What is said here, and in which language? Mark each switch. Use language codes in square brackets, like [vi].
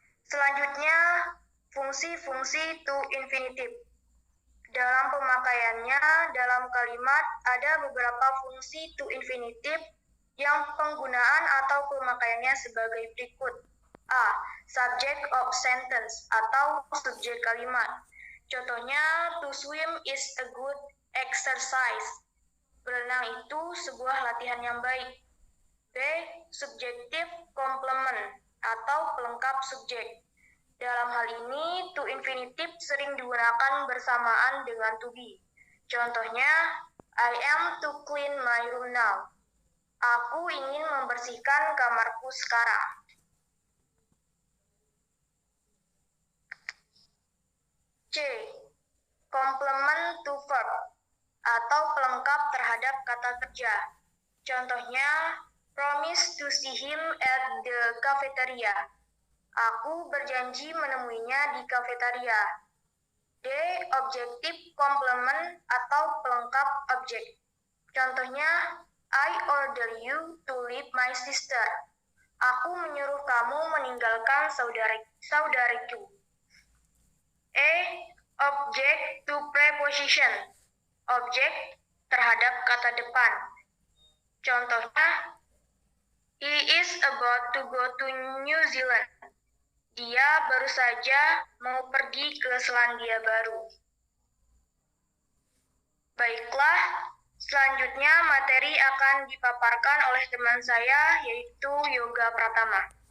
[id] Selanjutnya, fungsi-fungsi to infinitive. Dalam pemakaiannya, dalam kalimat ada beberapa fungsi to infinitive yang penggunaan atau pemakaiannya sebagai berikut. [en] A. Subject of sentence [id] atau subjek kalimat. Contohnya, [en] to swim is a good exercise. [id] Berenang itu sebuah latihan yang baik. [en] B. Subjective complement [id] atau pelengkap subjek. Dalam hal ini, to infinitive sering digunakan bersamaan dengan to be. Contohnya, [en] I am to clean my room now. [id] Aku ingin membersihkan kamarku sekarang. C. [en] Complement to verb [id] atau pelengkap terhadap kata kerja. Contohnya, [en] promise to see him at the cafeteria. [id] Aku berjanji menemuinya di kafetaria. D. [en] Objective complement [id] atau pelengkap objek. Contohnya, [en] I order you to leave my sister. [id] Aku menyuruh kamu meninggalkan saudariku. E. [en] Object to preposition. [id] Objek terhadap kata depan. Contohnya, [en] he is about to go to New Zealand. [id] Dia baru saja mau pergi ke Selandia Baru. Baiklah, selanjutnya materi akan dipaparkan oleh teman saya, yaitu Yoga Pratama.